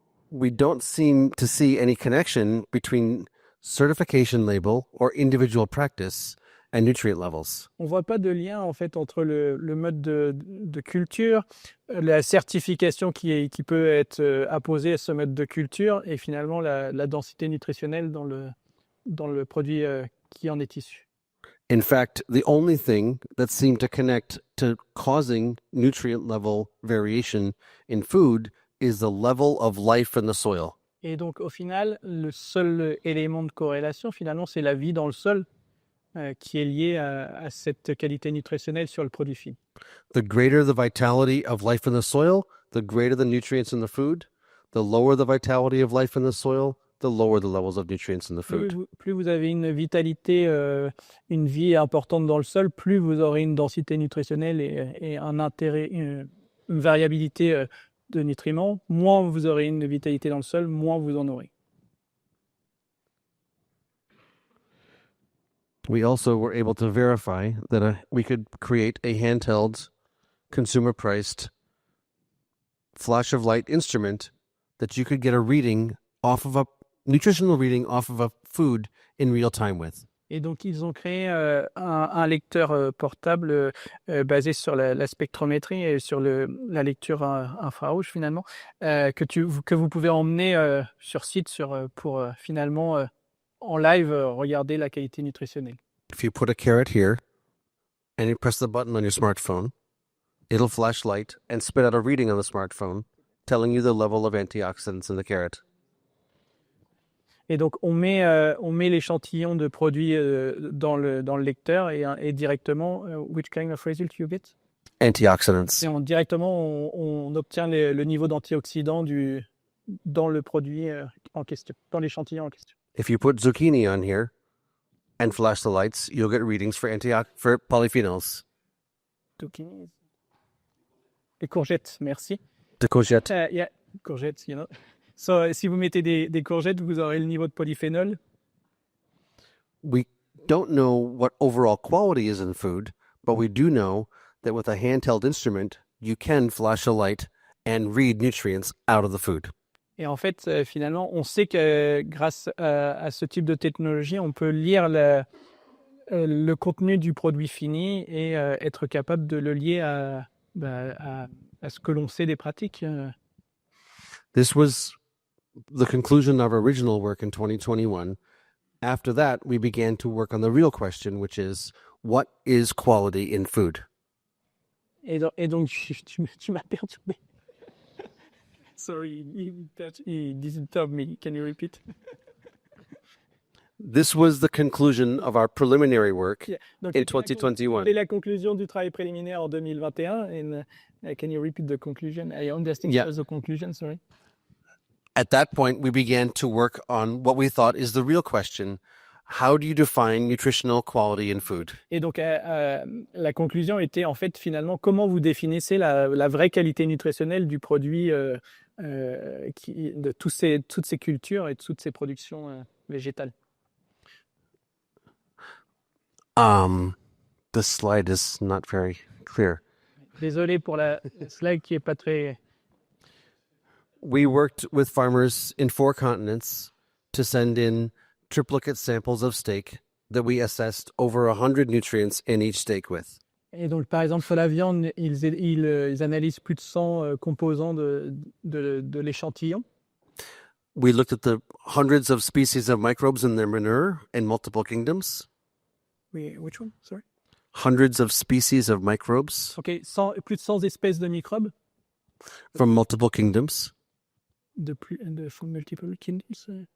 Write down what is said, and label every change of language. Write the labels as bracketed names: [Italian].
[English] We don't seem to see any connection between certification label, or individual practice and nutrient levels. [French] On voit pas de lien en fait entre le mode de culture, la certification qui peut être apposée à ce mode de culture et finalement la densité nutritionnelle dans le produit qui en est issu. [English] In fact, the only thing that seemed to connect to causing nutrient level variation in food is the level of life in the soil. [French] Et donc au final, le seul élément de corrélation finalement, c'est la vie dans le sol qui est liée à cette qualité nutritionnelle sur le produit fini. [English] The greater the vitality of life in the soil, the greater the nutrients in the food. The lower the vitality of life in the soil, the lower the levels of nutrients in the food. [French] Plus vous avez une vitalité, une vie importante dans le sol, plus vous aurez une densité nutritionnelle et un intérêt, une variabilité de nutriments. Moins vous aurez une vitalité dans le sol, moins vous en aurez. [English] We also were able to verify that we could create a handheld, consumer-priced flash of light instrument that you could get a reading off of a nutritional reading off of a food in real time with. [French] Et donc, ils ont créé un lecteur portable basé sur la spectrométrie et sur la lecture infrarouge, finalement, que vous pouvez emmener sur site pour finalement, en live, regarder la qualité nutritionnelle. [English] If you put a carrot here and you press the button on your smartphone, it'll flash light and spit out a reading on the smartphone telling you the level of antioxidants in the carrot. [French] Et donc, on met l'échantillon de produit dans le lecteur et directement, [English] which kind of result you get? Antioxidants. [French] Et directement, on obtient le niveau d'antioxydants dans le produit en question, dans l'échantillon en question. [English] If you put zucchini on here and flash the lights, you'll get readings for polyphenols. [French] Zucchini. Les courgettes, merci. [English] The courgette. Yeah, courgettes, you know. [French] So, si vous mettez des courgettes, vous aurez le niveau de polyphénol. [English] We don't know what overall quality is in food, but we do know that with a handheld instrument, you can flash a light and read nutrients out of the food. [French] Et en fait, finalement, on sait que grâce à ce type de technologie, on peut lire le contenu du produit fini et être capable de le lier à ce que l'on sait des pratiques. [English] This was the conclusion of our original work in 2021. After that, we began to work on the real question, which is, what is quality in food? [French] Et donc tu m'as perturbé. [English] Sorry, he disturbed me. Can you repeat? This was the conclusion of our preliminary work [French] Donc, [English] in 2021. [French] C'est la conclusion du travail préliminaire en 2021. [English] And can you repeat the conclusion? I understand the conclusion, sorry. At that point, we began to work on what we thought is the real question. How do you define nutritional quality in food? [French] Et donc, la conclusion était en fait finalement comment vous définissez la vraie qualité nutritionnelle du produit de toutes ces cultures et de toutes ces productions végétales. [English] The slide is not very clear. [French] Désolé pour la slide qui est pas très... [English] We worked with farmers in 4 continents to send in triplicate samples of steak that we assessed over 100 nutrients in each steak with. [French] Et donc, par exemple, sur la viande, ils analysent plus de 100 composants de l'échantillon. [English] We looked at the hundreds of species of microbes in their manure in multiple kingdoms. Which one? Sorry. Hundreds of species of microbes. [French] Ok, plus de 100 espèces de microbes. [English] From multiple kingdoms. From multiple kingdoms.